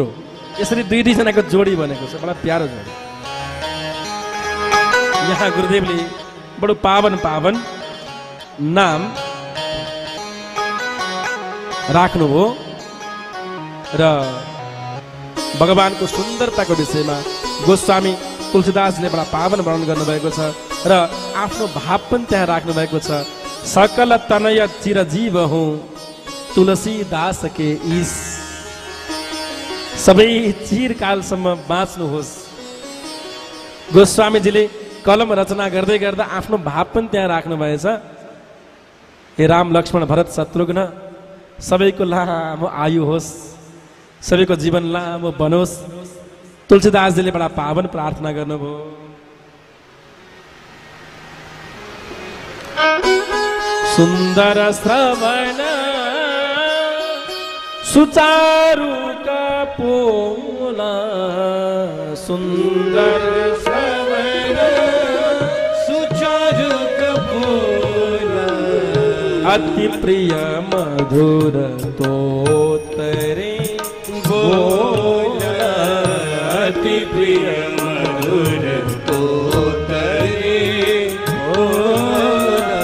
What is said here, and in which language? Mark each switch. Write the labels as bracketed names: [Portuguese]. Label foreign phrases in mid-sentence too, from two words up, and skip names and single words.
[Nepali] यसरी दुईजनाको जोडी बनेको छ, बडा प्यारो जोडी। यहाँ गुरुदेवले बडो पावन पावन नाम राख्नुभयो र भगवानको सुन्दरताको विषयमा गोस्वामी तुलसीदासले बडा पावन वर्णन गर्नुभएको छ र आफ्नो भाव पनि त्यहाँ राख्नु भएको छ। [Awadhi] सकल तनय चिरजीव हूँ तुलसीदास के ईश, [Nepali] सबै चिरकालसम्म बाँच्नुहोस्। गोस्वामीजीले कलम रचना गर्दै गर्दा आफ्नो भाव पनि त्यहाँ राख्नु भएछ। हे राम लक्ष्मण भरत शत्रुघ्न, सबैको लामो आयु होस्, सबैको जीवन लामो बनोस्। तुलसीदासजीले बडा पावन प्रार्थना गर्नुभयो। [Awadhi] सुन्दर श्रवण सुचारु कपोला सुन्दर श्रवण सुचारु कपोला अति प्रिय मधुर तोतरे बोला अति प्रिय मधुर तोतरे बोला